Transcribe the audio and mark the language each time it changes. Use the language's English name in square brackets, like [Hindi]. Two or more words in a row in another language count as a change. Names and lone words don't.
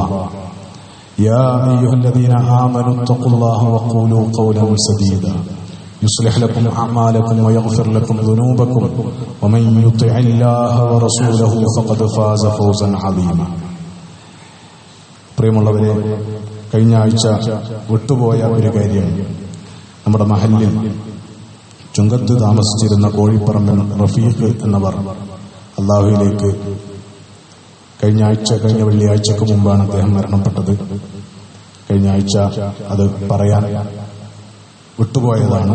[Arabic] يا أيها الذين آمنوا اتقوا الله وقولوا قولا سديدا يصلح لكم أعمالكم ويغفر لكم ذنوبكم ومن يطع الله ورسوله فقد فاز فوزا عظيما. [Malayalam] പ്രിയമുള്ളവരെ, കഴിഞ്ഞ ആഴ്ച വിട്ടുപോയ ഒരു കാര്യം, നമ്മുടെ മഹല്ലിൽ ചുങ്കത്ത് താമസിച്ചിരുന്ന കോഴിപ്പറമ്പൻ റഫീഖ് എന്നവർ അല്ലാഹുവിലേക്ക് കഴിഞ്ഞ വെള്ളിയാഴ്ചക്ക് മുമ്പാണ് അദ്ദേഹം മരണപ്പെട്ടത്. കഴിഞ്ഞ ആഴ്ച അത് പറയാൻ വിട്ടുപോയതാണ്.